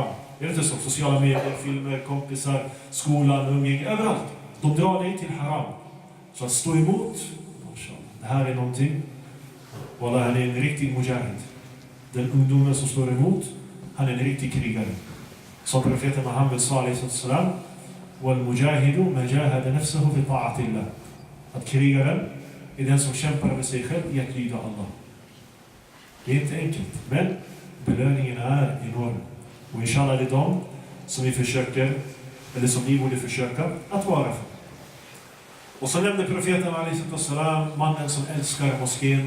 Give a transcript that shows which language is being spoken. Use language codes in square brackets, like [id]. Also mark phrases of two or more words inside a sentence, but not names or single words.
[sv] Det är inte så, sociala medier, filmer, kompisar, skolan, umgänge, överallt. De drar dig till haram. Så att stå emot, det här är någonting. Wallah, han är en riktig mujahid. Den ungdomen som står emot, han är en riktig krigare. Som profeten Muhammed s.a.v. [ar] وَالْمُجَاهِدُ مَجَاهَدَ نَفْسَهُ فِي طَاعَةِ اللَّهِ. [sv] Att krigaren är den som kämpar med sig själv i att lyda Allah. Det är inte enkelt, men belöningen är enorm. Och inshallah det är de som vi försöker, eller som ni borde försöka att vara för. Och så nämnde profeten a.s. mannen som älskar moskén.